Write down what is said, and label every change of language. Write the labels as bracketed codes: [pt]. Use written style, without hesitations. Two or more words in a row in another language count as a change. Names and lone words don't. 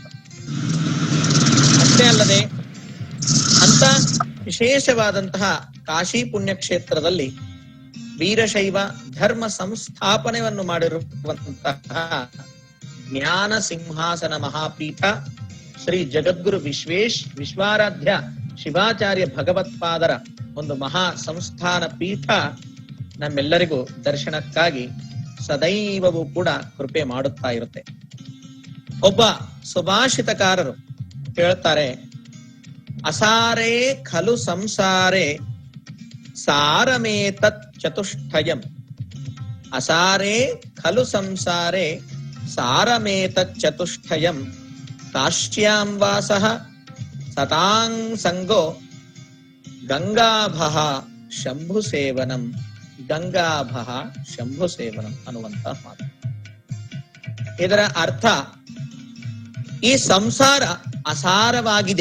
[kn] ಅಷ್ಟೇ ಅಲ್ಲದೆ ಅಂತ ವಿಶೇಷವಾದಂತಹ ಕಾಶಿ ಪುಣ್ಯ ಕ್ಷೇತ್ರದಲ್ಲಿ ವೀರಶೈವ ಧರ್ಮ ಸಂಸ್ಥಾಪನೆಯನ್ನು ಮಾಡಿರುವಂತಹ ಜ್ಞಾನ ಸಿಂಹಾಸನ ಮಹಾಪೀಠ ಶ್ರೀ ಜಗದ್ಗುರು ವಿಶ್ವಾರಾಧ್ಯ ಶಿವಾಚಾರ್ಯ ಭಗವತ್ಪಾದರ ಒಂದು ಮಹಾ ಸಂಸ್ಥಾನ ಪೀಠ ನಮ್ಮೆಲ್ಲರಿಗೂ ದರ್ಶನಕ್ಕಾಗಿ ಸದೈವವೂ ಕೂಡ ಕೃಪೆ ಮಾಡುತ್ತಾ ಇರುತ್ತೆ. ಒಬ್ಬ ಸುಭಾಷಿತಕಾರರು ಹೇಳ್ತಾರೆ, [sa] ಅಸಾರೇ ಖಲು ಸಂಸಾರೇ ಸಾರಮೇತತ್ ಚತುಷ್ಟಯಂ. ಅಸಾರೇ ಖಲು ಸಂಸಾರೇ ಸಾರಮೇತತ್ ಚತುಷ್ಟಯಂ. ಕಾಶ್ಯಾಂ ವಾಸಃ ಸತಾಂಗ್ ಸಂಗೋ ಗಂಗಾಭಃ ಶಂಭು ಸೇವನಂ. ಗಂಗಾಭಃ ಶಂಭು ಸೇವನಂ [kn] ಅನ್ನುವಂತ ಮಾತು. ಇದರ ಅರ್ಥ, ಈ ಸಂಸಾರ ಅಸಾರವಾಗಿದೆ.